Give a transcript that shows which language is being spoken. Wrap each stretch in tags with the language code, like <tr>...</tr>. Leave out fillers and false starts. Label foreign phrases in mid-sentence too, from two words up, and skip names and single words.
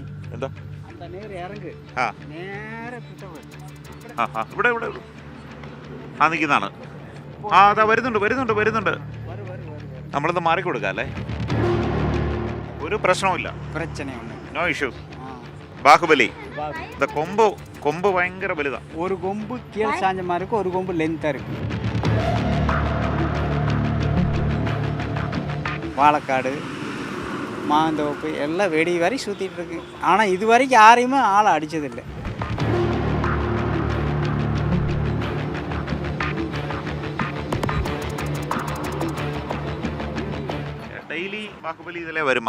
<ml>എന്താ ഇവിടെ ഇവിടെ നിൽക്കുന്നതാണ്. അതാ വരുന്നുണ്ട്. നമ്മളൊന്ന് മാറിക്കൊടുക്കാം അല്ലേ? ഒരു പ്രശ്നവുമില്ല,</ml> <en>no issues.</en> <ml>ബാഹുബലി കൊമ്പ് ഭയങ്കര വലുതാ.</ml> <ta>ஒரு கொம்பு கீழே சாஞ்ச மாதிரி இருக்கும், ஒரு கொம்பு லென்த்தாக இருக்கு. வாழைக்காடு மாந்தோப்பு எல்லாம் வெடி வரை சுற்றிட்டு இருக்கு. ஆனால் இது வரைக்கும் யாரையுமே ஆளை அடித்ததில்லை. டெய்லி பாகுபலி இதில் வருமா?</ta>